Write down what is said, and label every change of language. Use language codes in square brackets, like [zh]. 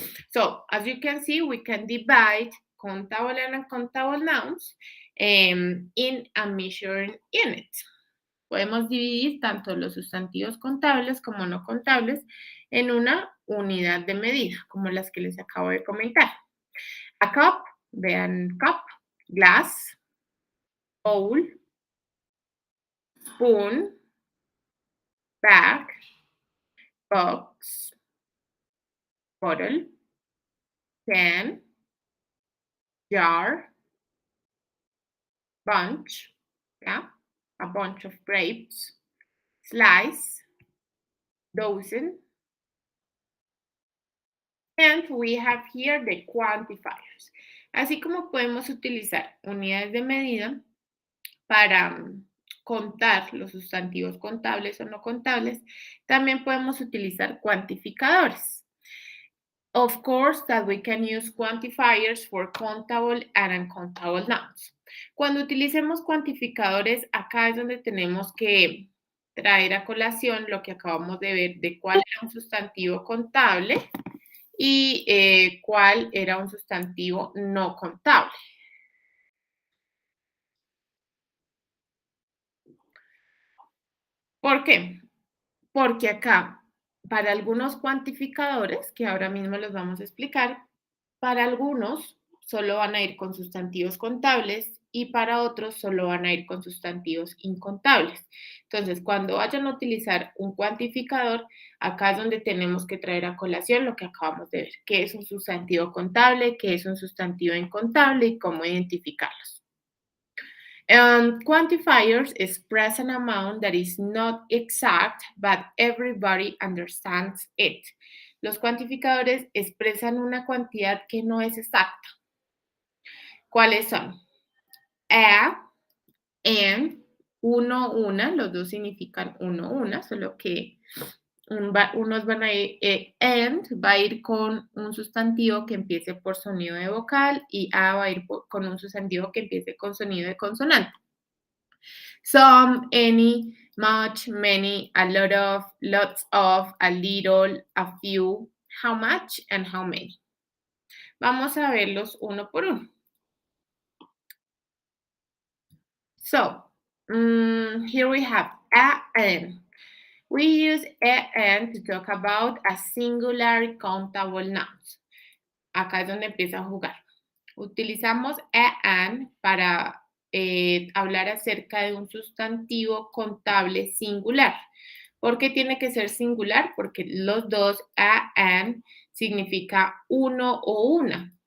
[en] So, as you can see, we can divide countable and uncountable nouns in a measuring unit. [es] Podemos dividir tanto los sustantivos contables como no contables en una unidad de medida, como las que les acabo de comentar. [en] A cup, vean cup, glass, bowl, spoon, bag, box, bottle, can, jar, bunch, yeah, a bunch of grapes, slice, dozen, and we have here the quantifiers. [es] Así como podemos utilizar unidades de medida para contar los sustantivos contables o no contables, también podemos utilizar cuantificadores. [en] Of course, that we can use quantifiers for countable and uncountable nouns. [es] Cuando utilicemos cuantificadores, acá es donde tenemos que traer a colación lo que acabamos de ver de cuál era un sustantivo contable y cuál era un sustantivo no contable. ¿Por qué? Porque acá, para algunos cuantificadores, que ahora mismo los vamos a explicar, para algunos solo van a ir con sustantivos contables y para otros solo van a ir con sustantivos incontables. Entonces, cuando vayan a utilizar un cuantificador, acá es donde tenemos que traer a colación lo que acabamos de ver, qué es un sustantivo contable, qué es un sustantivo incontable y cómo identificarlos. [en] Quantifiers express an amount that is not exact, but everybody understands it. [es] Los cuantificadores expresan una cantidad que no es exacta. ¿Cuáles son? A, and, uno, una, los dos significan uno, una, solo que unos van a ir, and va a ir con un sustantivo que empiece por sonido de vocal y a va a ir con un sustantivo que empiece con sonido de consonante. [en] Some, any, much, many, a lot of, lots of, a little, a few, how much, and how many. [es] Vamos a verlos uno por uno. [en] So, here we have a and. We use a and to talk about a singular countable nouns. [es] Acá es donde empieza a jugar. Utilizamos a and para hablar acerca de un sustantivo contable singular. ¿Por qué tiene que ser singular? Porque los dos a and significa uno o una.